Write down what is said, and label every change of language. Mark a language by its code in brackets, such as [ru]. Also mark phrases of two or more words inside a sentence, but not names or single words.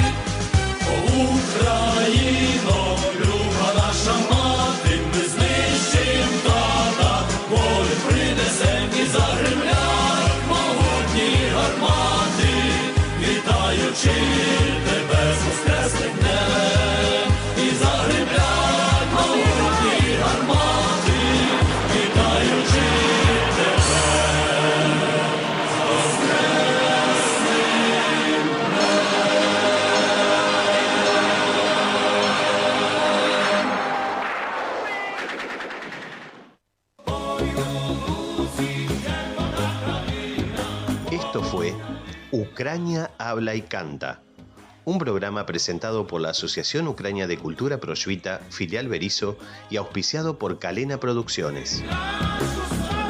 [uk] О, Україно, люба наша мати, ми знищим тата, волю принесем і загремлять могутні гармати, вітаючи тебе з воскресним днем, і загремлять могутні гармати, вітаючи тебе з воскресним [es] Esto fue Ucrania Habla y Canta, un programa presentado por la Asociación Ucrania de Cultura Prosvita Filial Berisso y auspiciado por Calena Producciones.